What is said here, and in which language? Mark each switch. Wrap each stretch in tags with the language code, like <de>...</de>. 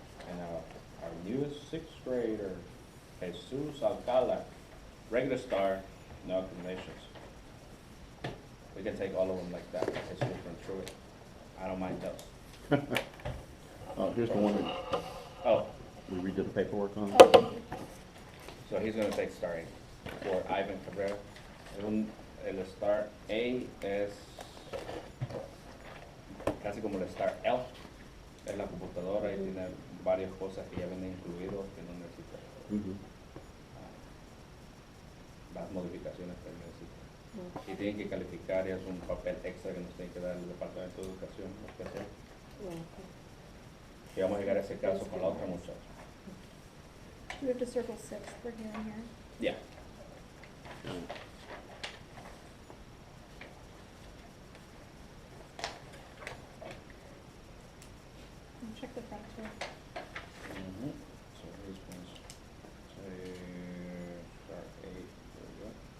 <en>And our newest sixth grader, Jesus Alcala, regular star, no accommodations. We can take all of them like that, Jesus went through it. I don't mind those. oh, here's the one that Oh, we redid the paperwork on. so he's gonna take star A for Ivan Cabrera.</en> <es>El star A es casi como el star L, es la computadora y tiene varias cosas que ya vienen incluidos que no necesita Mhm. las modificaciones que necesita. Y tienen que calificar y es un papel extra que nos tiene que dar el Departamento de Educación Especial. Que vamos a llegar a ese caso con la otra muchacha.</es> <en>Do we have to circle six for here and here?</en> <es>Ya.</es> <en>And check the front too. Mhm. So here's one, say, star A, there we go.</en>